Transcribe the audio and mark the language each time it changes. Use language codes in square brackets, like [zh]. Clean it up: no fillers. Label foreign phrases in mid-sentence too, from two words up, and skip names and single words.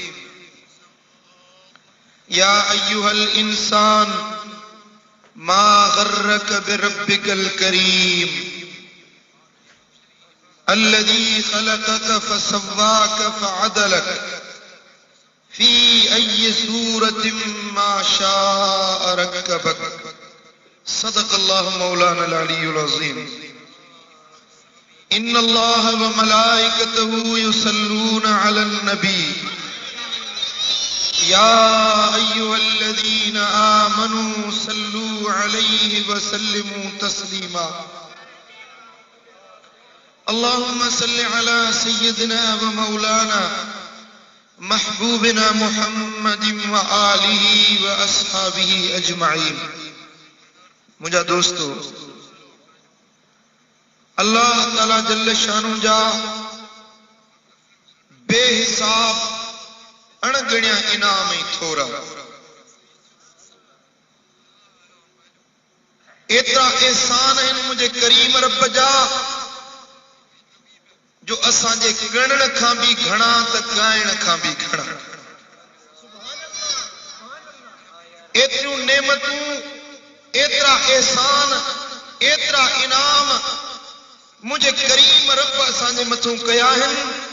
[ar] يا أيها الإنسان ما غرك بربك الكريم الذي خلقك فسواك فعدلك في أي صورة ما شاء ركبك. صدق الله مولانا العلي العظيم. إن الله وملائكته يصلون على النبي يا أيها الذين آمنوا صلوا عليه وسلموا تسليما. اللهم صل على سيدنا ومولانا محبوبنا محمد وآله وأصحابه أجمعين. [sd] मुझा दोस्तों, अल्लाह ताला [ar] جل شأنه [sd] जा बेहिसाब अणगणिया इनाम ही थोरा। एतरा एहसान है मुझे करीम रब जा जो असांजे गणण खां भी घणा त ॻाइण खां भी घणा। एतिरियूं नेमतूं, एतिरा एहसान, एतिरा इनाम मुझे करीम रब असांजे मथों कया आहिनि।